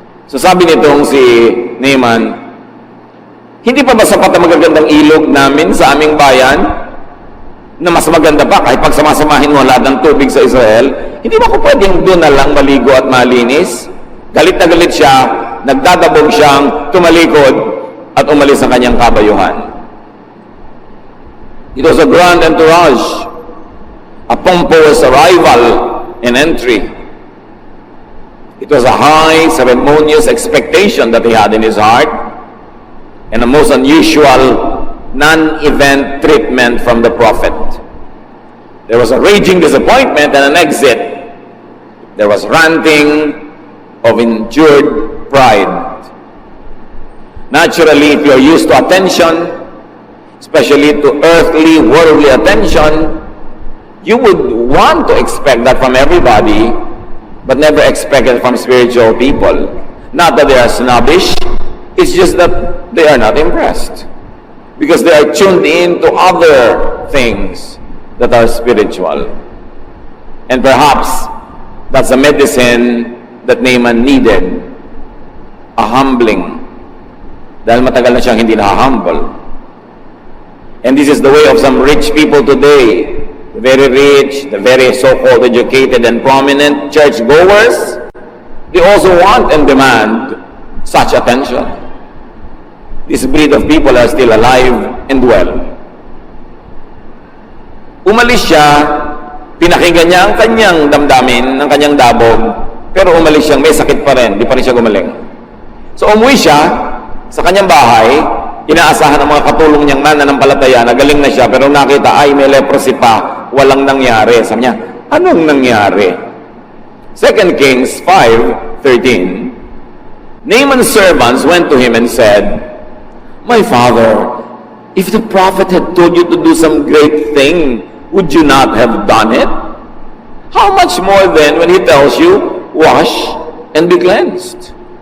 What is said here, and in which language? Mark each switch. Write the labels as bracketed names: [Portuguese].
[Filipino] So sabi nitong si Naaman, hindi pa ba sapat ang magagandang ilog namin sa aming bayan na mas maganda pa kahit pag samasamahin mo lahat ng tubig sa Israel? Hindi ba ko pwedeng doon na lang maligo at malinis? Galit na galit siya, nagdadabog siyang tumalikod at umalis sa kanyang kabayuhan. [English] It was a grand entourage, a pompous arrival and entry. It was a high, ceremonious expectation that he had in his heart, and a most unusual, non-event treatment from the prophet. There was a raging disappointment and an exit. There was ranting of injured pride. Naturally, if you're used to attention, especially to earthly, worldly attention, you would want to expect that from everybody, but never expect it from spiritual people. Not that they are snobbish, it's just that they are not impressed. Because they are tuned in to other things that are spiritual. And perhaps that's a medicine that Naaman needed. A humbling. [Filipino] Dahil matagal na siyang hindi na-humble. [English] And this is the way of some rich people today. The very rich, the very so-called educated and prominent churchgoers, they also want and demand such attention. This breed of people are still alive and well. [Filipino] Umalis siya, pinakinggan niya ang kanyang damdamin, ang kanyang dabog, pero umalis siyang may sakit pa rin, di pa rin siya gumaling. So umuwi siya sa kanyang bahay, inaasahan ang mga katulong niyang mananampalataya, nagaling na siya, pero nakita, ay may leprosy pa, walang nangyari. Sabi niya, anong nangyari? [English] 2 Kings 5:13. Naaman's servants went to him and said, "My father, if the prophet had told you to do some great thing, would you not have done it? How much more then when he tells you, wash and be cleansed?"